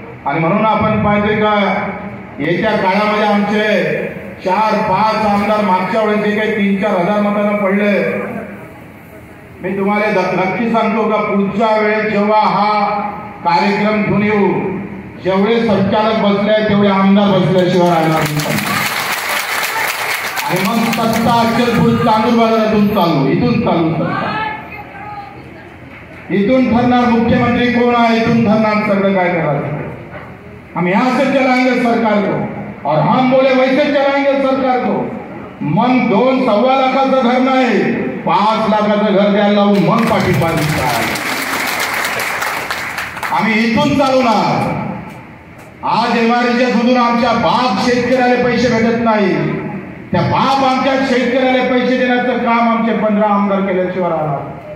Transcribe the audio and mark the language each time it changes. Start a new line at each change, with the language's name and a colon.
Marathi: आणि म्हणून आपण पाहिजे का येत्या काळामध्ये आमचे 4-5 आमदार मागच्या वेळेस जे काही 3-4 हजार मतांना पडले, मी तुम्हाला नक्की सांगतो का पुढच्या वेळेस जेव्हा हा कार्यक्रम घेऊन येऊ, जेवढे संचालक बसले तेवढे आमदार बसल्याशिवाय राहणार नाही. आणि मग सत्ता अक्कलपूर चांदूर बाजारातून चालू, इथून चालू सत्ता. इथून ठरणार मुख्यमंत्री कोण आहे, इथून ठरणार सगळं काय करायचं.
Hindi: हम यहाँ से चलाएंगे सरकार को और हम बोले वैसे चलाएंगे सरकार को.
Marathi: मन 2-2.25 लाखाचं घर नाही, 5 लाखाचं घर द्यायला लावून मन पाठिंबा दिसतात. आम्ही इथून चालवणार. आज एमआरएच्या मधून आमच्या बाप शेतकऱ्याला पैसे भेटत नाही, त्या बाप आमच्या शेतकऱ्याला पैसे देण्याचं काम आमचे 15 आमदार केल्याशिवाय राहणार.